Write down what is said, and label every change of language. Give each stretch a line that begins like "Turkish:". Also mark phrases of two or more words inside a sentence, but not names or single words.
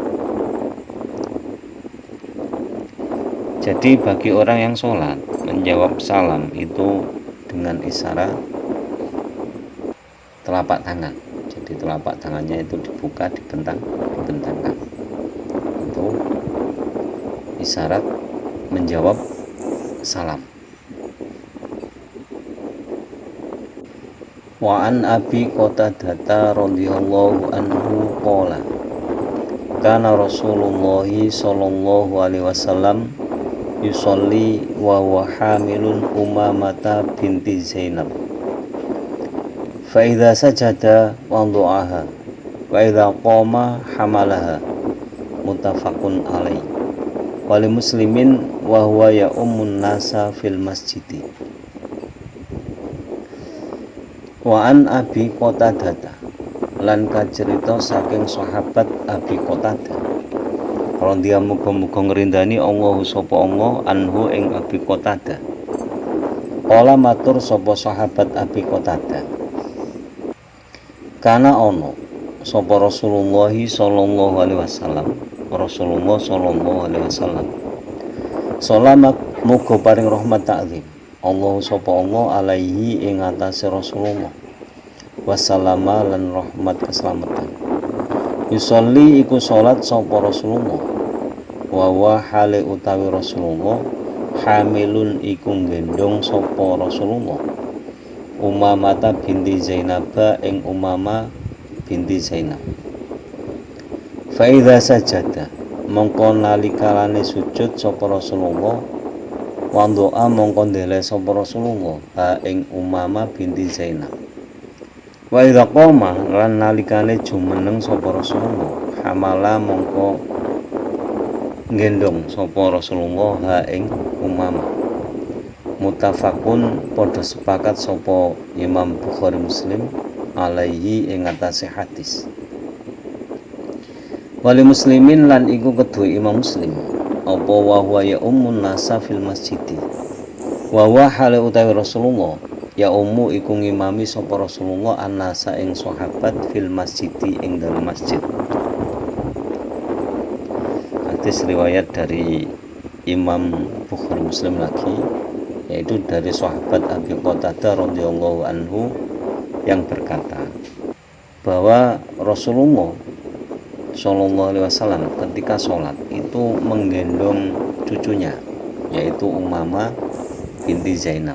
Indonesian: Jadi bagi orang yang sholat menjawab salam itu dengan isyarat telapak tangan. Jadi telapak tangannya itu dibuka, dibentangkan. Itu isyarat menjawab salam.
Arabic: وعن أبي قتادة رضي الله عنه قال كان رسول الله صلى الله عليه وسلم يصلي وهو حامل أمامة بنت زينب فإذا سجد وضعها وإذا قام حملها متفق عليه ولمسلم وهو يؤم الناس في المسجد. وعن أبي قتادة
Javanese: lan kacerita saking sahabat Abi Qatadah radhiyallahu muga-muga ngrindani Allah sapa Allah anhu ing Abi Qatadah. Kala matur sapa sahabat Abi Qatadah, kana ono sapa Rasulullah
Arabic: صلى الله عليه وسلم,
Javanese: Rasulullah
Arabic: صلى الله عليه وسلم
Javanese: salamat muga paring rahmat takzim Allah sapa Allah alaihi ing atase Rasulullah wassalama lan rahmat keselamatan. Yusolli iku salat sapa Rasulullah wa hale utawi Rasulullah hamilun iku gendong sapa Rasulullah Umamata binti Zainab ing Umamah binti Zainab.
Arabic: فإذا سجد
Javanese: mongko nalikalane sujud sapa Rasulullah wa doa mongko ndele sapa Rasulullah ing Umamah binti Zainab.
Arabic: وإذا قام
Javanese: lan nalikane jumeneng sapa Rasulullah hamala mongko gendong sapa Rasulullah ing Umamah. Muttafaqun padha sepakat sapa Imam Bukhari Muslim alaihi ing atase hadis.
Arabic: ولمسلم
Javanese: lan iku kedua Imam Muslim apa
Arabic: وهو يؤم الناس في المسجد. وهو
Javanese: hale utawi Rasulullah
Arabic: يؤم
Javanese: iku ngimami sapa Rasulullah annasa ing sahabat
Arabic: في المسجد
Javanese: ing dalam masjid.
Indonesian: Hadis riwayat dari Imam Bukhari Muslim lagi, yaitu dari sahabat Abi Qatadah
Arabic: رضي الله عنه
Indonesian: yang berkata bahwa Rasulullah
Arabic: صلى الله عليه وسلم
Indonesian: ketika sholat itu menggendong cucunya, yaitu Umamah binti Zainab.